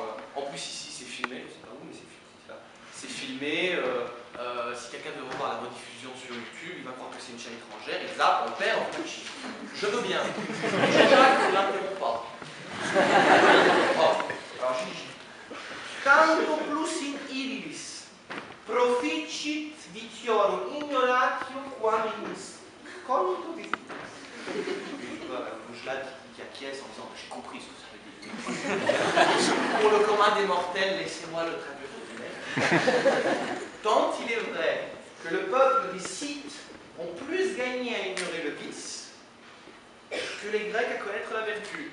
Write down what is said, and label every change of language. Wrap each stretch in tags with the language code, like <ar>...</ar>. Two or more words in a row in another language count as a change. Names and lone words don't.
<fr>En plus, ici, c'est filmé, je ne sais pas où, mais c'est filmé. Si quelqu'un veut revoir la rediffusion sur YouTube, il va croire que c'est une chaîne étrangère, et là, on perd en petit. Je veux bien. Jean-Jacques ne l'interrompt pas. Oh, alors, Gigi.</fr> <la>Tanto plus in illis proficit vitiorum ignoratio quam innis conto visitas.</la> <fr>Bougelade qui acquiesce en disant j'ai compris ce que ça veut dire. Pour le commun des mortels, laissez-moi le traduire vous-même. Tant il est vrai que le peuple des Scythes ont plus gagné à ignorer le vice que les Grecs à connaître la vertu.</fr>